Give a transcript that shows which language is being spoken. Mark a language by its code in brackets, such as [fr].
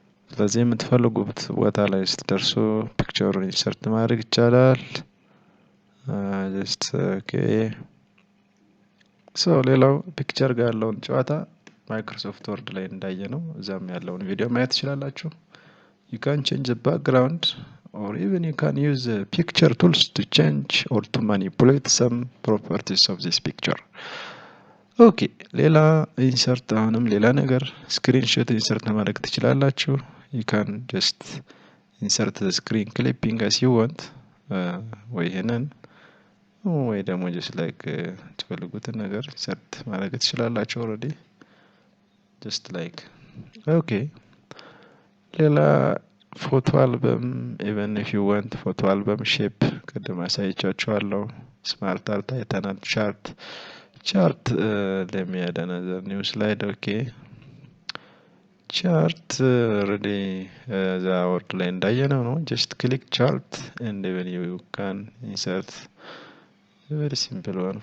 [am] ስለዚህ የምትፈልጉት ቦታ ላይ ስትደርሱ ፒክቸሩን ኢንሰርት ማድረግ ይቻላል። just okay. [en] so [am] ሌላው ፒክቸር ጋር ያለውን ጨዋታ ማይክሮሶፍት ወርድ ላይ እንዳየነው እዛም ያለውን ቪዲዮ ማየት ትችላላችሁ። [en] you can change the background or even you can use picture tools to change or to manipulate some properties of this picture. [am] ኦኬ ሌላ ኢንሰርት አሁንም ሌላ ነገር ስክሪንሾት ኢንሰርት ማድረግ ትችላላችሁ። [en] you can just insert the screen clipping as you want. [am] ወይ ይሄንን ወይ ደግሞ just like ትፈልጉትን ነገር ኢንሰርት ማድረግ ትችላላችሁ already just like okay. ሌላ ፎቶ አልበም [en] even if you want [am] ፎቶ አልበም ሼፕ ቅድም አሳይቻችኋለሁ። ስማርት አርት አይተናል። ቻርት [en] let me add another new slide. Okay, chart already the word [am] ላይ እንዳየነው ነው። [en] just click chart and even you can insert a very simple one.